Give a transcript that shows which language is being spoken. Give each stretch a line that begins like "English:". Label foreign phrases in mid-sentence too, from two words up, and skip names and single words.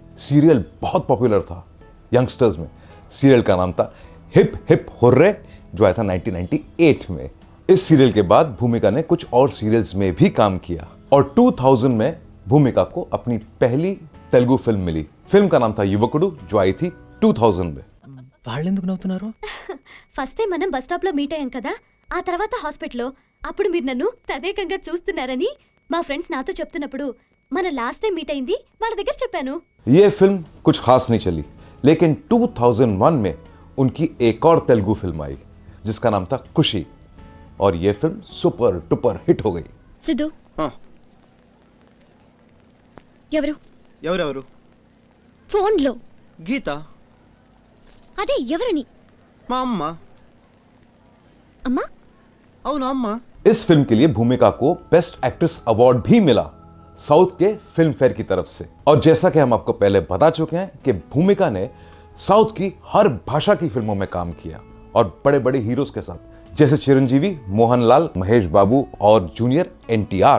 Hindi: सीरियल बहुत पॉपुलर था यंगस्टर्स में। सीरियल का नाम था हिप हिप हुर्रे, जो आया था 1998 में। इस सीरियल के बाद भूमिका ने कुछ और सीरियल्स में भी काम किया, और 2000 में भूमिका को अपनी पहली तेलुगु फिल्म मिली। फिल्म का नाम था युवकुडु, जो आई थी 2000 में।
Telugu: వాళ్ళెందుకు నవ్వుతున్నారు?
English: first time
Telugu: మనం
English: bus stop
Telugu: లో మీట్ అయ్యాం కదా, ఆ తర్వాత హాస్పిటల్లో. అప్పుడు మీరు నన్ను తదేకంగా చూస్తున్నారని మా ఫ్రెండ్స్ నాతో చెప్తున్నప్పుడు మన
English: last time meet
Telugu: అయింది వాళ్ళ దగ్గర చెప్పాను.
Hindi: ये फिल्म कुछ खास नहीं चली, लेकिन 2001 में उनकी एक और तेलुगु फिल्म आई जिसका नाम था खुशी, और ये फिल्म
English: super duper hit
Hindi: हो गई।
Telugu: సిద్ధు ఎవరు ఎవరెవరు? ఫోన్లో గీత, అదే ఎవరని? మా అమ్మ. అమ్మా? అవును అమ్మ.
Hindi: इस फिल्म के लिए भूमिका को
English: best actress award
Hindi: भी मिला साउथ के फिल्म फेयर की तरफ से। और जैसा कि हम आपको पहले बता चुके हैं कि भूमिका ने साउथ की हर भाषा की फिल्मों में काम किया और बड़े बड़े हीरोज के साथ, जैसे चिरंजीवी, मोहनलाल, महेश बाबू और जूनियर एनटीआर।